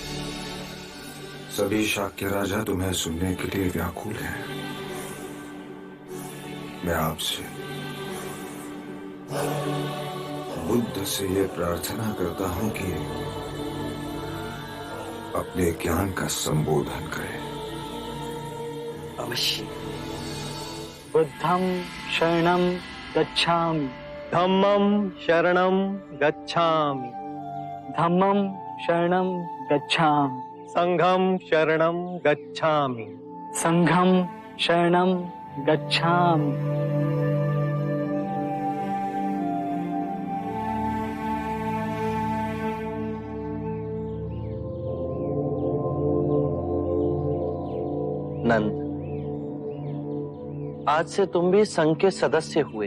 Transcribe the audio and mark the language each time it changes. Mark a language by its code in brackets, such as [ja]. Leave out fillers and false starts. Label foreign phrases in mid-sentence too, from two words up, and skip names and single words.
[hi] सभी शाक्य राजा तुम्हें सुनने के लिए व्याकुल हैं। मैं आपसे बुद्ध से यह प्रार्थना करता हूं कि अपने ज्ञान का संबोधन करें। अवश्य। [pi] बुद्धं शरणं गच्छामि, धम्मं शरणं गच्छामि, धम्मं शरणं गच्छामि, संघं शरणं गच्छामि, संघं शरणं गच्छामि। [hi] नंद, आज से तुम भी संघ के सदस्य हुए।